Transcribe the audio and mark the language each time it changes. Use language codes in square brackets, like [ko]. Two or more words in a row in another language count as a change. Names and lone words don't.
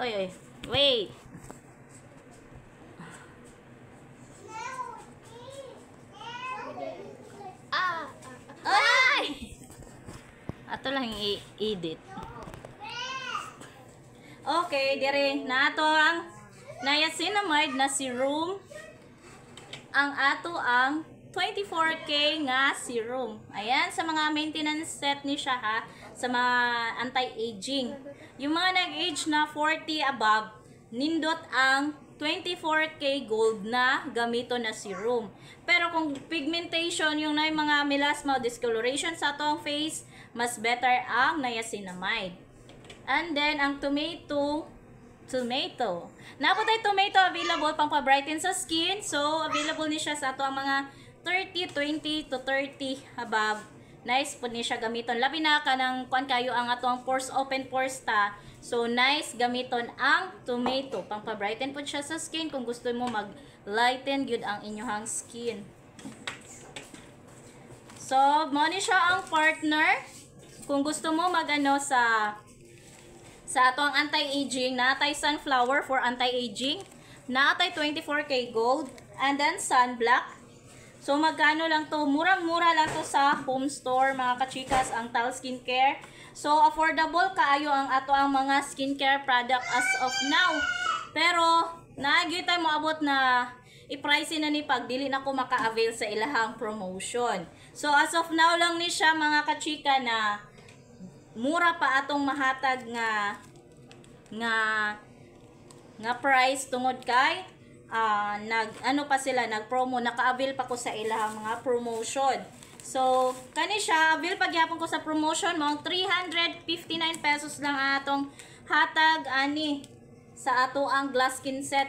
[ceb] Wait. Ay! Ato lang i-edit. Okay, dire na ato ang niacinamide na serum. Ang ato ang 24K nga serum. Ayan, sa mga [en] maintenance set [ceb] ni siya ha, sa mga anti-aging. Yung mga nag-age na 40 above, nindot ang 24K gold na gamito na serum. Pero kung pigmentation, yung na yung mga melasma o discoloration sa atong face, mas better ang niacinamide. [en] And then, [ceb] ang tomato. Napatay tomato available pang pa-brighten sa skin. So, available ni siya sa ato ang mga 20 to 30 above. Nice po ni siya gamiton. Labi na ka ng kuan kayo ang atong pores, [en] open pores [ceb] ta. So, nice gamiton ang tomato. Pang pa-brighten po siya sa skin kung gusto mo mag-lighten gyud ang inyong skin. So, mo ni siya ang partner. Kung gusto mo magano sa atong anti-aging, natay sunflower [en] for anti-aging, [ceb] natay 24K gold, [en] and then sunblock. [ceb] So, magkano lang to? Murang-mura lang to sa home store, mga kachikas, ang Tal Skincare. So, affordable kaayo ang ato ang mga [en] skincare product as of now. [ceb] Pero, naagi tayo moabot na i-price na ni pag dili na ko maka-avail sa ilahang promotion. So, [en] as of now [ceb] lang ni siya, mga kachika, na mura pa atong mahatag nga price tungod kay nag-promo, naka-avail pa ko sa ilang mga promotion. So, kani siya, avail pagyapon ko sa promotion mo, 359 pesos lang atong hatag ani sa ato ang glass skin set.